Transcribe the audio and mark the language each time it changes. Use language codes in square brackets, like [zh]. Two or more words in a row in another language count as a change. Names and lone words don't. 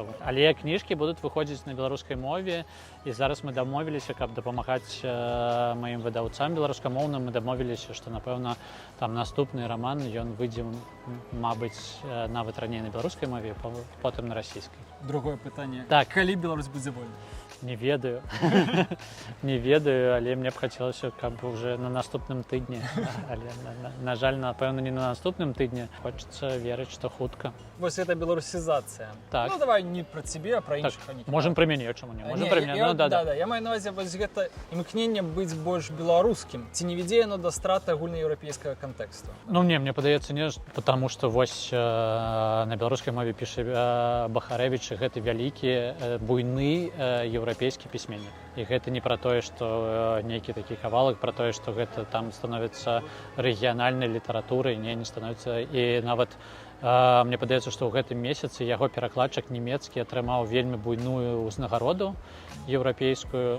[be] Але кніжкі будуць выходзіць на беларускай мове, і зараз мы дамовіліся, каб дапамагаць маім выдаўцам беларускамоўным, мы дамовіліся, што, напэўна, там наступны раман, ён выйдзе, мабыць, нават раней на беларускай мове, потым на расійскай. [uk] Другое питання. [be] Так. Коли Беларусь будзе вольнай? Не ведаю. Не ведаю, але мне б хацелася, каб уже на наступным тыдні. Але, на жаль, напэўна, не на наступным тыдні. Хочацца верыць, што хутка. Вось гэта беларусізацыя. Так. Ну давай не про цябе, а про Так, іншых. можем про мяне, чаму не? Можем про мяне. Ну, да. Я маю на увазі вось гэта імкненне быць больш беларускім. Ці не вядзе яно да страты агульнаеўрапейскага кантэксту? Ну, мне падаецца, не, [ru] потому что [be] вось на беларускай мове піша Бахарэвіч, гэты вялікі, буйны еўрапейскі пісьменнік. І гэта не пра тое, што нейкі такі кавалак, пра тое, што гэта там становіцца рэгіянальнай літаратурай, не становіцца. І нават мне падаецца, што ў гэтым месяцы яго перакладчык нямецкі атрымаў вельмі буйную ўзнагароду еўрапейскую.